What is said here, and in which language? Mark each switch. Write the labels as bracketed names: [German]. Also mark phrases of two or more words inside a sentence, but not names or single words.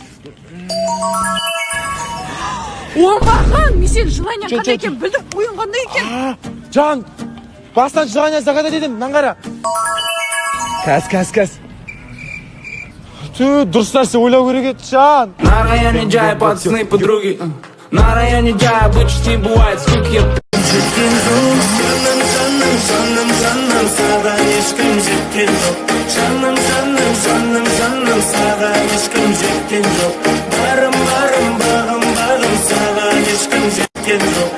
[Kazakh] Оңбаған, мен сен желание қандай екен білдім, ойын қандай екен. Жан, бастан [Russian] желание загадать [Kazakh] едім, мынаны қара. Кәс. Дұрыс нәрсе ойлау керек еді, Жан. [Russian] На районе джай, пацаны, подруги. На районе джай почти бывает, сколько я... [Kazakh] Жаным, саған ешкім жеткен жоқ. Жаным, саған ешкім жеткен жоқ. Барым, бағым, саған ешкім жеткен жоқ.